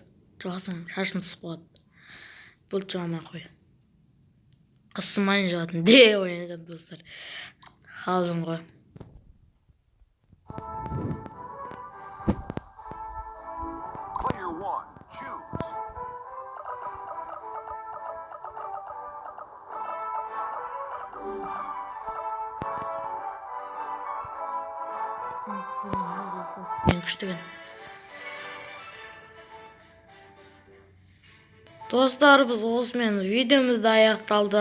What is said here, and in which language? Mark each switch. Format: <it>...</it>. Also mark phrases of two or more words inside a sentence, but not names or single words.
<kk>Жабасаң шашым сып қалады. Болды жабамай қой. Қысымайын жабатын. Де ойнайтын достар. Қалжың ғой.</kk> <en>Player one, choose.</en> <kk>Мен күштіген. Достар, біз осымен видеомызды аяқталды.</kk>